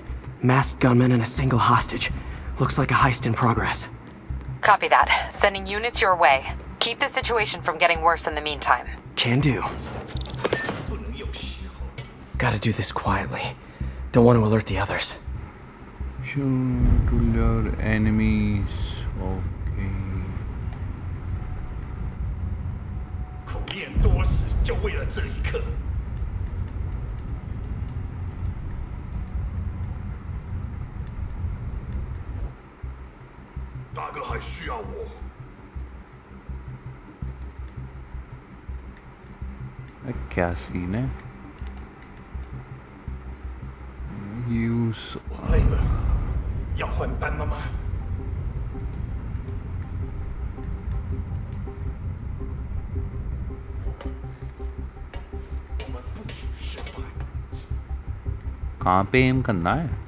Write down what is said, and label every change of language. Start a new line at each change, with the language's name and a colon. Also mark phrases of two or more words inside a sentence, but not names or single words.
English: Masked gunmen and a single hostage. Looks like a heist in progress. Copy that. Sending units your way. Keep the situation from getting worse in the meantime. Can do. Gotta do this quietly. Don't want to alert the others. Shoot to lure enemies. Okay.
Chinese: 苦练多时，就为了这一刻。大哥还需要我。
Hindi: क्या सीन है?
English: Use
Chinese: 累了，要换班了吗？我们不许失败。
Hindi: कहाँ पे एम करना है?